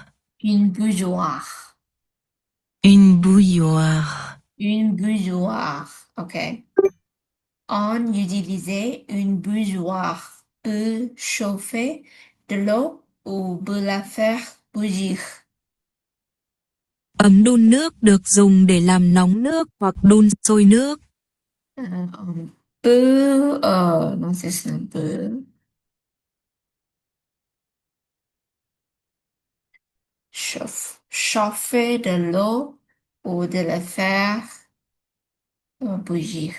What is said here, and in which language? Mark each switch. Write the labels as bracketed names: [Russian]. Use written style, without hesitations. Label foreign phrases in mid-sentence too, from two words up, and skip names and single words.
[French] Une bouilloire. Une bouilloire. Une bouilloire. OK. On utilisait une bouilloire pour chauffer de l'eau ou pour la faire bouillir. [Vietnamese] Ấm đun nước được dùng để làm nóng nước hoặc đun sôi nước. [French] Pour, non, c'est un peu. Chauffer de l'eau ou de la faire bouillir.